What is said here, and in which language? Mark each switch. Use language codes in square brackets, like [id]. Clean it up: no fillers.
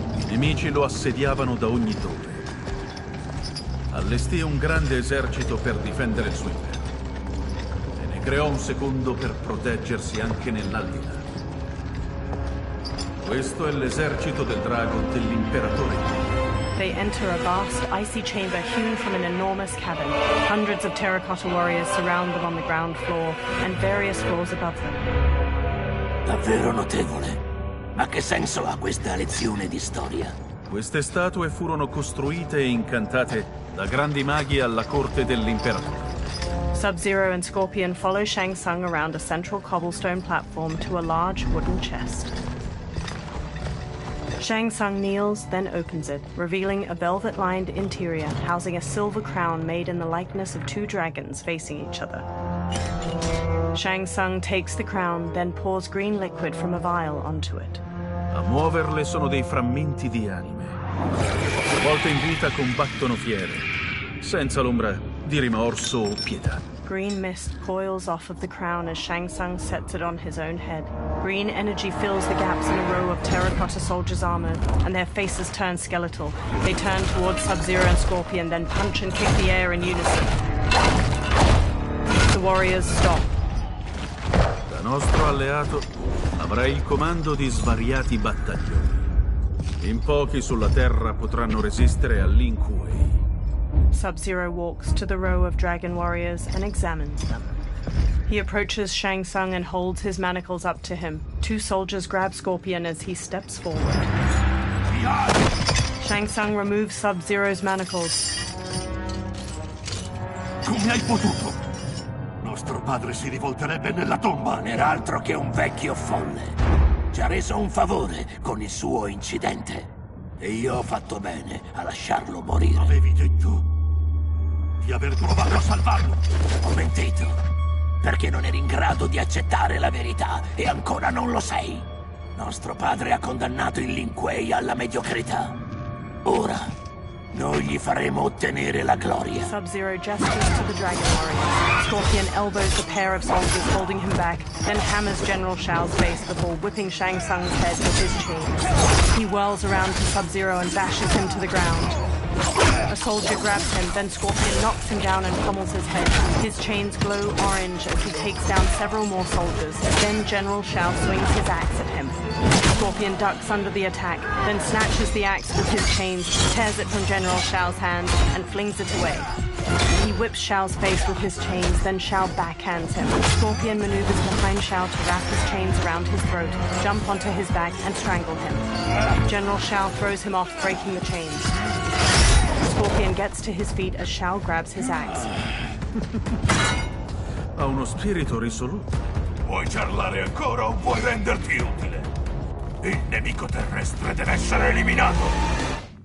[it] I nemici lo assediavano da ogni dove. Allestì un grande esercito per difendere il suo impero. E ne creò un secondo per proteggersi anche nell'aldilà. Questo è l'esercito del drago dell'imperatore Ying. [en] They enter a vast, icy chamber hewn from an enormous cavern. Hundreds of terracotta warriors surround them on the ground floor and various floors above them. [it] Davvero notevole. Ma che senso ha questa lezione di storia? Queste statue furono costruite e incantate da grandi maghi alla corte dell'imperatore. [en] Sub-Zero and Scorpion follow Shang Tsung around a central cobblestone platform to a large wooden chest. Shang Tsung kneels, then opens it, revealing a velvet-lined interior housing a silver crown made in the likeness of 2 dragons facing each other. Shang Tsung takes the crown, then pours green liquid from a vial onto it. [it] A muoverle sono dei frammenti di anime. A volte in vita combattono fiere, senza l'ombra di rimorso o pietà. [en] Green mist coils off of the crown as Shang Tsung sets it on his own head. Green energy fills the gaps in a row of terracotta soldiers armored, and their faces turn skeletal. They turn towards Sub-Zero and Scorpion, then punch and kick the air in unison. The warriors stop. [it] Da nostro alleato avrai il comando di svariati battaglioni. In pochi sulla Terra potranno resistere all'Inkuei. [en] Sub-Zero walks to the row of dragon warriors and examines them. He approaches Shang Tsung and holds his manacles up to him. Two soldiers grab Scorpion as he steps forward. Shang Tsung removes Sub-Zero's manacles. [it] Come hai potuto? Nostro padre si rivolterebbe nella tomba. Non era altro che un vecchio folle. Ci ha reso un favore con il suo incidente. E io ho fatto bene a lasciarlo morire. Avevi detto di aver provato a salvarlo. Ho mentito, perché non eri in grado di accettare la verità e ancora non lo sei. Nostro padre ha condannato il Lin Kuei alla mediocrità. Ora noi gli faremo ottenere la gloria. [en] Sub-Zero gestures to the dragon warriors. Scorpion elbows the pair of soldiers holding him back, then hammers General Shao's face before whipping Shang Tsung's head with his chains. He whirls around to Sub-Zero and bashes him to the ground. A soldier grabs him, then Scorpion knocks him down and pummels his head. His chains glow orange as he takes down several more soldiers. Then General Shao swings his axe at him. Scorpion ducks under the attack, then snatches the axe with his chains, tears it from General Shao's hand, and flings it away. He whips Shao's face with his chains, then Shao backhands him. Scorpion maneuvers behind Shao to wrap his chains around his throat, jump onto his back, and strangle him. General Shao throws him off, breaking the chains. Scorpion gets to his feet as Shao grabs his axe. [it] Ha uno spirito risoluto. Vuoi ciarlare ancora o vuoi renderti utile? Il nemico terrestre deve essere eliminato!